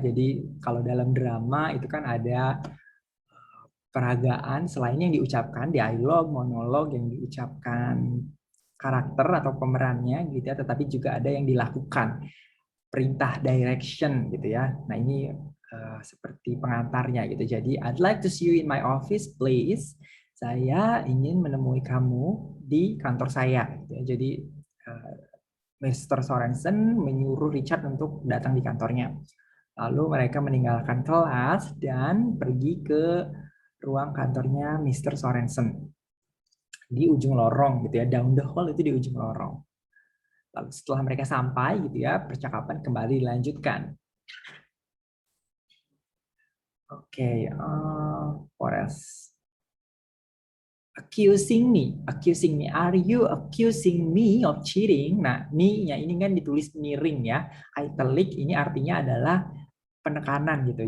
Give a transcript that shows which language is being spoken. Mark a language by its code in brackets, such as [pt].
[id] Jadi kalau dalam drama itu kan ada peragaan selain yang diucapkan, dialog, monolog yang diucapkan karakter atau pemerannya gitu ya, tetapi juga ada yang dilakukan, perintah, direction gitu ya. Nah ini seperti pengantarnya gitu. [en] Jadi I'd like to see you in my office please. [id] Saya ingin menemui kamu di kantor saya gitu ya. Jadi Mr. Sorensen menyuruh Richard untuk datang di kantornya. Lalu mereka meninggalkan kelas dan pergi ke ruang kantornya Mr. Sorensen di ujung lorong gitu ya, [en] down the hall [id] itu di ujung lorong. Lalu setelah mereka sampai gitu ya, percakapan kembali dilanjutkan. [en] Oke, what else? Accusing me, are you accusing me of cheating? [id] Nah, me-nya ini kan ditulis miring ya, italic, ini artinya adalah penekanan gitu.